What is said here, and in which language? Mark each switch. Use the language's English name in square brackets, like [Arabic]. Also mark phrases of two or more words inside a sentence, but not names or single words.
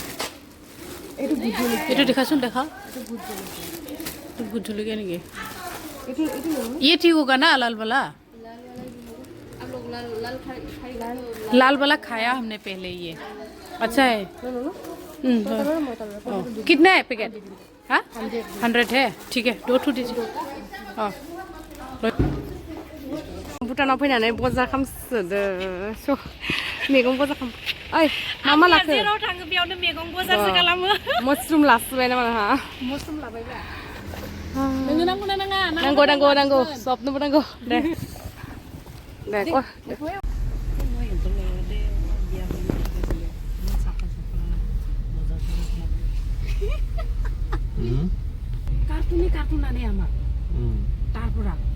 [Hindi] ये देखा सुन देखा तो गुजली के नहीं ये ठीक होगा ना लाल वाला लाल वाला खाया हमने पहले ये अच्छा है कितना है पैकेट हाँ 100 है ठीक है 2 दीजिए भुटानाव [Bodo] फैनानै बजार खालामसोदो स मैगं बजार खालाम ओइ मा लाखो जेराव थाङो बेयावनो मैगं बजारसो खालामो मशरुम लासबाय नामा नोंहा मशरुम लाबायबा नोंनो नांगौ ना नाङा नांगौ सबनोबो नांगौ दे कार्टुनानै आमा तारपुरा